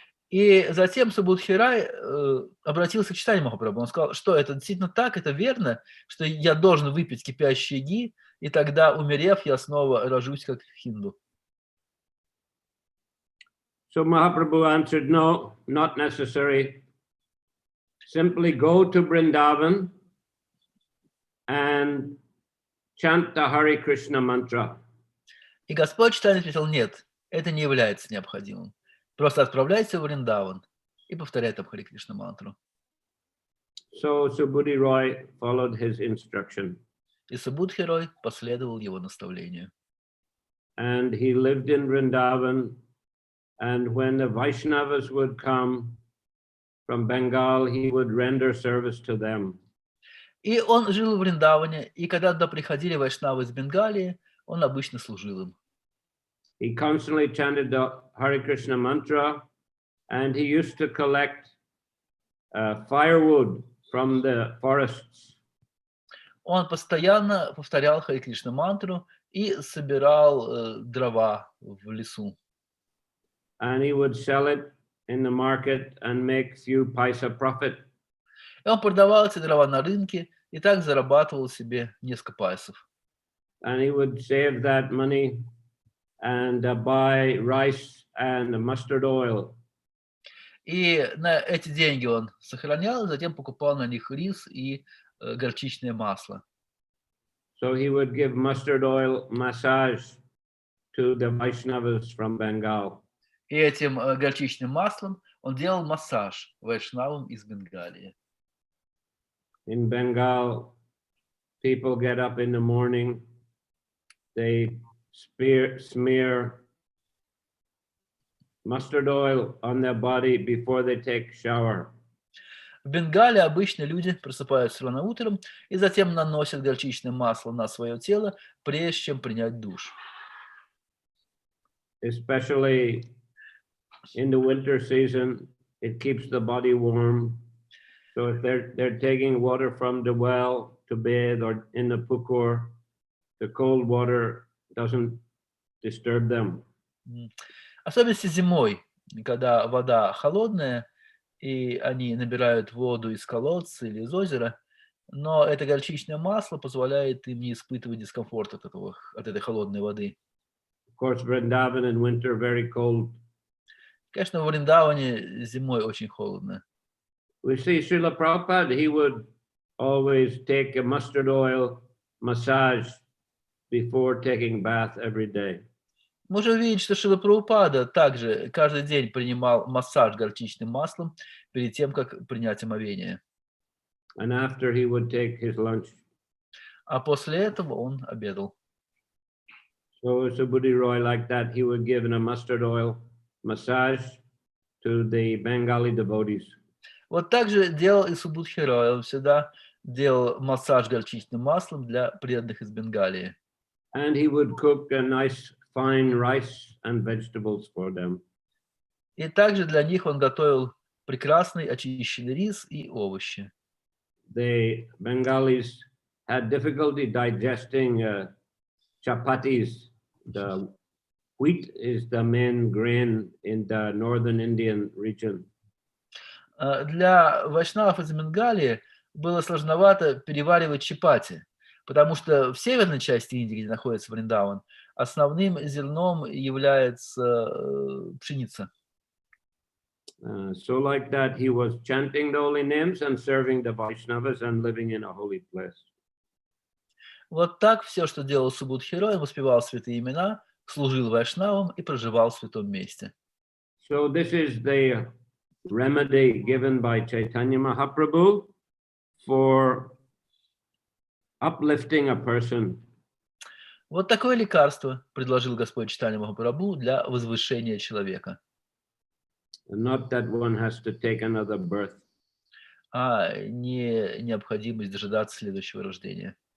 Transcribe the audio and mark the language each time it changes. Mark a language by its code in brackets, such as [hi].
[ru] И затем Субудхирай обратился к Чайтанье Махапрабху. Он сказал, что это действительно так, это верно, что я должен выпить кипящий ги, и тогда, умерев, я снова рожусь как хинду. [en] So Mahaprabhu answered, no, not necessary. Simply go to Vrindavan and chant the Hare Krishna mantra. [ru] И Господь Чайтанья ответил, нет, это не является необходимым. Просто отправляйся в Вриндаван и повторяй там Харе Кришна мантру. [en] So Subudhi Rai followed his instruction. [ru] И Субудхирой последовал его наставлению. [en] And he lived in Vrindavan. And when the Vaishnavas would come from Bengal, he would render service to them. [ru] И он жил в Вриндаване, и когда туда приходили вайшнавы из Бенгалии, он обычно служил им. [en] He constantly chanted the Hare Krishna mantra, and he used to collect firewood from the forests. [ru] Он постоянно повторял Харе Кришна мантру и собирал дрова в лесу. [en] and he would sell it in the market and make few paisa profit. [ru] И он продавал эти дрова на рынке и так зарабатывал себе несколько пайсов. [en] And he would save that money and buy rice and mustard oil. [ru] И на эти деньги он сохранял, затем покупал на них рис и горчичное масло. [en] So he would give mustard oil massage to the Vaishnavas from Bengal. [ru] И этим горчичным маслом он делал массаж вайшнавам из Бенгалии. [en] In Bengal, people get up in the morning, they smear mustard oil on their body before they take shower. [ru] В Бенгалии обычно люди просыпаются рано утром и затем наносят горчичное масло на свое тело, прежде чем принять душ. [en] Especially in the winter season, it keeps the body warm. So if they're taking water from the well to bathe or in the pukur, the cold water doesn't disturb them. [ru] Особенно зимой, когда вода холодная, и они набирают воду из колодца или из озера, но это горчичное масло позволяет им не испытывать дискомфорт от этой холодной воды. [en] Of course, Vrindavan in winter very cold. [ru] Конечно, в Вриндаване зимой очень холодно. [en] We see Srila Prabhupada, he would always take a mustard oil massage before taking bath every day. [ru] Можем видеть, что Шрила Прабхупада также каждый день принимал массаж горчичным маслом перед тем, как принять омовение. [en] And after he would take his lunch. [ru] А после этого он обедал. [en] So Subudhi Roy like that, he would give a mustard oil massage to the Bengali devotees. [ru] Вот так же делал и Субудхи Рой. Он всегда делал массаж горчичным маслом для преданных из Бенгалии. [en] And he would cook a nice fine rice and vegetables for them. [ru] И также для них он готовил прекрасный очищенный рис и овощи. [en] The Bengalis had difficulty digesting chapatis. The wheat is the main grain in the northern Indian region. [ru] Для вайшнавов из Бенгалии было сложновато переваривать чапати, потому что в северной части Индии, где находится Вриндаван, основным зерном является пшеница. [en] So like that, he was chanting the holy names and serving the Vaishnavas and living in a holy place. [ru] Вот так все, что делал Субудхи Рой, воспевал святые имена, служил вайшнавам и проживал в святом месте. [en] So this is the remedy given by Chaitanya Mahaprabhu for uplifting a person. [ru] Вот такое лекарство предложил Господь Чайтанья Махапрабху для возвышения человека. [en] Not that one has to take another birth. [ru] А не необходимость дожидаться следующего рождения.